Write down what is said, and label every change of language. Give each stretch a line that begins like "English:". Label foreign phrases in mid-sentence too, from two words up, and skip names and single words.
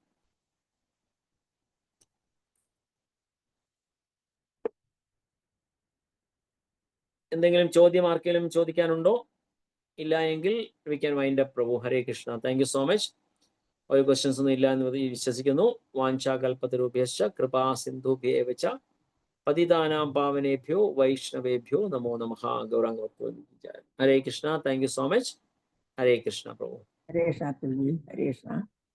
Malayalam: എന്തെങ്കിലും ചോദ്യം ആർക്കെങ്കിലും ചോദിക്കാനുണ്ടോ? ഇല്ല എങ്കിൽ
English: we can wind up
Malayalam: പ്രഭു. ഹരേ കൃഷ്ണ.
English: thank you so much.
Malayalam: ഒരു ക്വസ്റ്റ്യൻസ് ഒന്നും ഇല്ല എന്ന് വിശ്വസിക്കുന്നു.
Sanskrit: वाञ्छाकल्पतरुभ्यश्च कृपासिन्धुभ्य एव च पतितानां पावनेभ्यो वैष्णवेभ्यो नमो नमः.
Malayalam: ഗൗരാംഗ ഭക്തവൃന്ദ. ഹരേ കൃഷ്ണ.
English: thank you so much.
Malayalam: ഹരേ കൃഷ്ണ പ്രഭു. ഹരേ കൃഷ്ണ. ഹരേ കൃഷ്ണ.